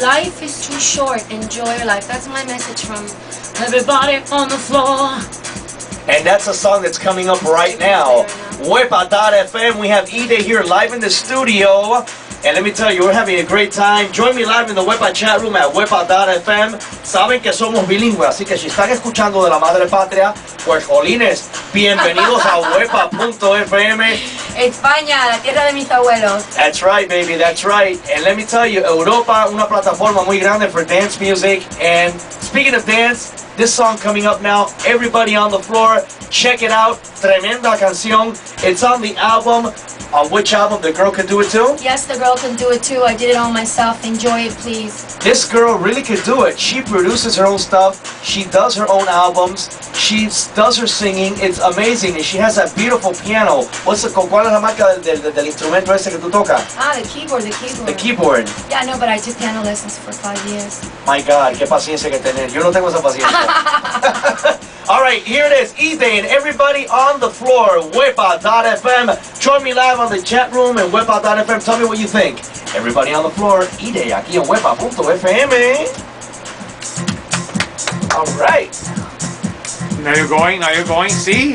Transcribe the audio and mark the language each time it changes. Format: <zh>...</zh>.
<en>Life is too short, enjoy your life. That's my message from everybody on the floor. And that's a song that's coming up right now. Wepa.fm, we have Eday here live in the studio. And let me tell you, we're having a great time. Join me live in the Wepa chat room at Wepa.fm.</en> <es>Saben que somos bilingües, así que si están escuchando de la madre patria, pues jolines, bienvenidos a Wepa.fm. España, la tierra de mis abuelos.</es> <en>That's right, baby, that's right. And let me tell you,</en> <es>Europa, una plataforma muy grande</es> <en>for dance music. And speaking of dance, this song coming up now, everybody on the floor, check it out.</en> <es>Tremenda canción.</es> <en>It's on the album. On which album? The Girl Can Do It Too? Yes, The Girl Can Do It Too. I did it all myself. Enjoy it, please. This girl really could do it. She produces her own stuff. She does her own albums. She does her singing. It's amazing. And she has that beautiful piano.</en> <es>¿Cuál es la marca del instrumento ese que tú tocas?</es> <en>The keyboard. The keyboard. Yeah, no, but I took piano lessons for 5 years. My God,</en> <es>qué paciencia que tener. Yo no tengo esa paciencia.</es> <en>All right, here it is. Eday and everybody on the floor. Wepa.fm. Join me live on the chat room and Wepa.fm. Tell me what you think. Everybody on the floor.</en> <es>Eday aquí en Wepa.fm.</es> <en>All right. Now you're going. See?</en>